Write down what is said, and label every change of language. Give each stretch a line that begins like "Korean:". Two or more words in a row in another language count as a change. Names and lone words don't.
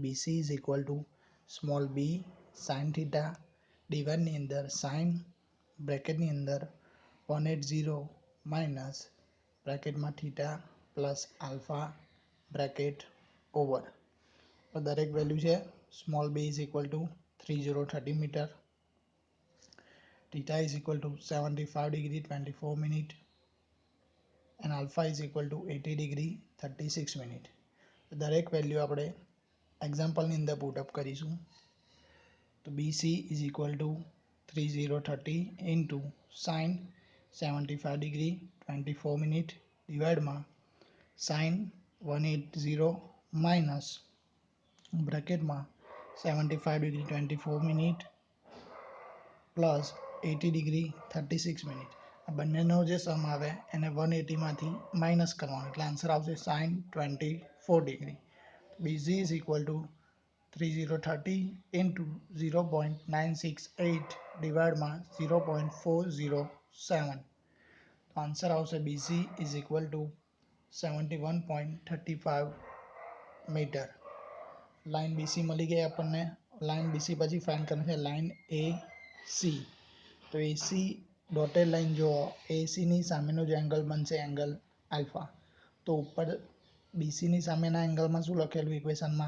English: BC is equal to small b sine theta
Gujarati: ડિવાઇડની અંદર સાઇન બ્રેકેટની અંદર 180 માઇનસ બ્રેકેટમાં
English: theta plus alpha bracket over.
Gujarati: તો દરેક વેલ્યુ છે.
English: small b is equal to 3030 meter, theta is equal to 75 degree 24 minute and alpha is equal to 80 degree 36 minute.
Gujarati: દરેક વેલ્યુ આપણે એક્ઝામ્પલની અંદર પુટઅપ કરીશું.
English: તો BC is equal to 3030 into sin 75 degree 24 minute divided sin 180 minus બ્રેકેટમાં 75 degree 24 minute plus 80 degree 36 minute.
Gujarati: આ બંનેનો જે સમ આવે એને 180 માંથી માઇનસ કરવાનો, એટલે આન્સર આવશે
English: sin 24 degree. BC is equal to 3030 into 0.968 divided 0.407.
Gujarati: તો આન્સર આવશે
English: BC is equal to 71.35 મીટર.
Gujarati: લાઈન BC મળી ગઈ આપણને. લાઈન BC પછી ફાઇન્ડ કરવાની છે લાઈન AC. તો AC ડોટેડ લાઈન જો AC ની સામેનો જે એંગલ બનશે એંગલ આલ્ફા. તો ઉપર BC ની સામેના એંગલમાં શું લખેલું ઇક્વેશનમાં?